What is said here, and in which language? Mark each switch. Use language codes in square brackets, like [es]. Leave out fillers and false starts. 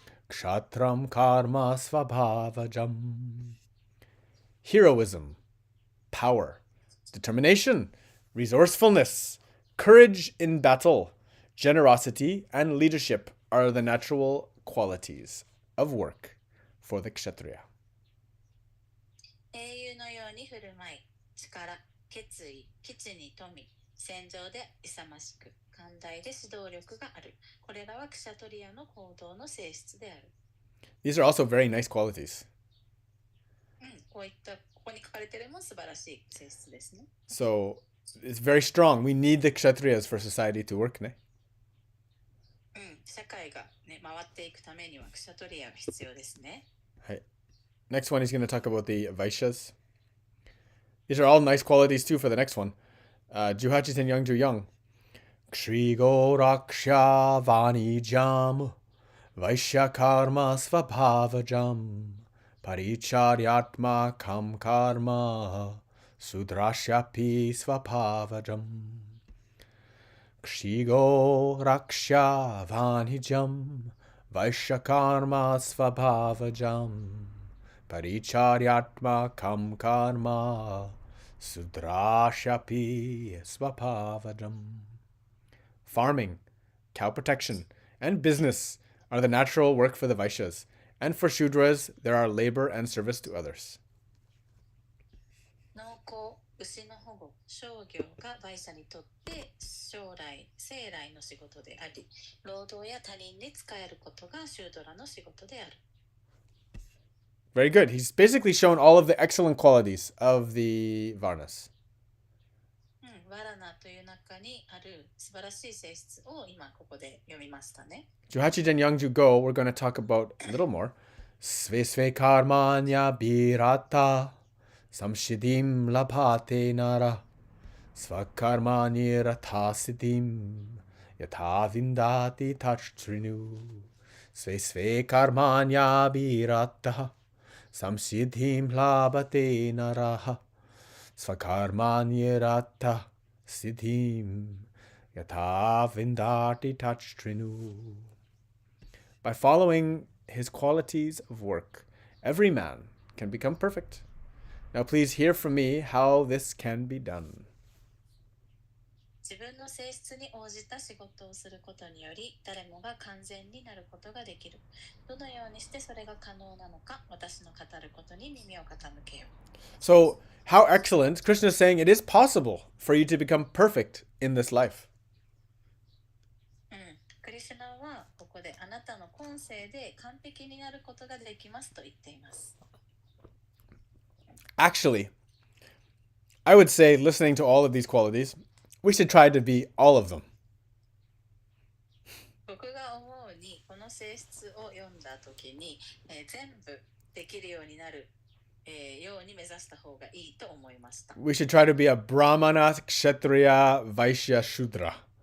[sa] kshatram karma svabhavajam. [en] Heroism, power, determination, resourcefulness, courage in battle, generosity, and leadership are the natural qualities of work for the kshatriya. [ja] 英雄のように振る舞い、力、決意、基地に富、戦場で勇ましく、寛大で指導力がある。これらはクシャトリアの行動の性質である。 [en] These are also very nice qualities. [ja] こういったここに書かれているも素晴らしい性質ですね。 [en] So it's very strong. We need the kshatriyas for society to work, ne? [ja] 社会が、ね、回っていくためにはクシャトリアが必要ですね。はい。 [en] Next one, he's going to talk about the Vaishyas. These are all nice qualities too for the next one. [ja] Juhachiten Youngju Young. [sa] Kshigo Raksha Vanijam Vaishya Karma Svabhavajam Paricharyatma Kam Karma Sudrashyapi Svabhavajam. Kshigo Raksha Vanijam Vaishya Karma Svabhavajam Paricharyatma Kam Karma Sudrashapi Svabhavajam. [en] Farming, cow protection, and business are the natural work for the Vaishyas, and for Shudras there are labor and service to others. [ja] 農耕、牛の保護、商業がバイシャにとって将来、生来の仕事であり、労働や他人に仕えることがシュードラの仕事である。 [en] Very good. He's basically shown all of the excellent qualities of the Varnas. [ja] ワラナという中にある素晴らしい性質を今ここで読みましたね。 Juhachijen Yangju Go, [en] we're going to talk about a little more. [sa] Sve sve karmanya birata samshidim labhate nara svakarmani ratasidim yatha vindati tachtrinu. Sve sve karmanya birata samsiddhim labhate nara svakarmani rata siddhim yatha vindati tachtrinu. [en] By following his qualities of work, every man can become perfect. Now please hear from me how this can be done. [ja] 自分の性質に応じた仕事をすることにより、誰もが完全になることができる。どのようにしてそれが可能なのか、私の語ることに耳を傾けよう。 [en] So, how excellent. Krishna is saying it is possible for you to become perfect in this life. [ja] クリシュナはここであなたの今世で完璧になることができますと言っています。 [en] Actually, I would say, listening to all of these qualities, we should try to be all of them. [ja] 僕が思うに、この性質を読んだときに、全部できるようになる、ように目指した方がいいと思いました。 [en] We should try to be a Brahmana, Kshatriya, Vaishya, Shudra.